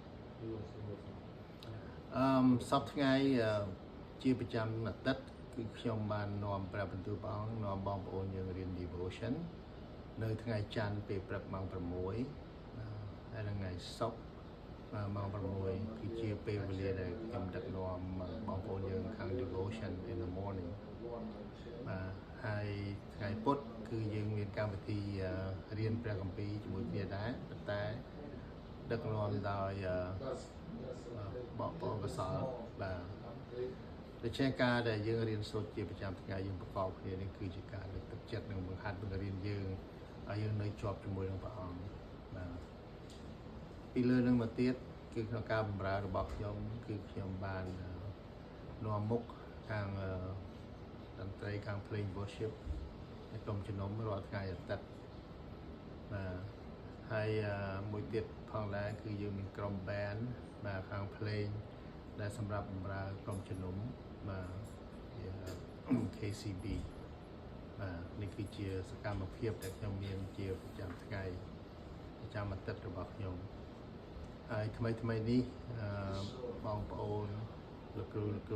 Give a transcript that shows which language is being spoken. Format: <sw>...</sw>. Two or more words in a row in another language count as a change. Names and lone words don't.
<km>សប្តាហ៍ថ្ងៃជាប្រចាំអាទិត្យគឺខ្ញុំបាននាំព្រះបន្ទូលព្រះអង្គនាំបងប្អូនយើងរៀន devotion នៅថ្ងៃច័ន្ទពេលព្រឹកម៉ោង6ហើយថ្ងៃសុក្រម៉ោង6គឺជាពេលវេលាដែលខ្ញុំដឹកនាំបងប្អូនយើងខាង</km> <en>devotion in the morning</en> <km>បាទហ ហើយថ្ងៃពុធគឺយើងមានកម្មវិធីរៀនព្រះគម្ពីរជាមួយគ្នាដែរប៉ុន្តែដឹកនាំដោយបងប្អូ នកសលបាទដូច្នេះការដែលយើងរៀនសូត្រជាប្រចាំថ្ងៃយើងប្រកបគ្នានេះគឺជាការលើកទឹកចិត្តនិងបង្ហាត់បង្រៀនយើងឲ្យយើងនៅជាប់ជាមួយនឹងព្រះអង្គបាទពីលើនឹងមកទៀតគឺក្នុងការបម្រើរបស់ខ្ញុំគឺខ្ញុំ បាននាំមុខខាងតន្ត្រីខាង</km> <en>playing worship</en> <km>នៅក្នុងជំនុំរាល់ថ្ងៃអាទិត្យបាទហើយមួយទៀតផងដែរគឺយើងមានក្រុម band បាទខាង playing ដែលសម្រាប់បម្រើក្រុមជំនុំ បាទជា KCB បាទនេះគឺជាសកម្មភាពដែលខ្ញុំមានជាប្រចាំថ្ងៃប្រចាំអាទិត្យរបស់ខ្ញុំហើយថ្មីនេះបងប្អូនលោកគ្រូ</km>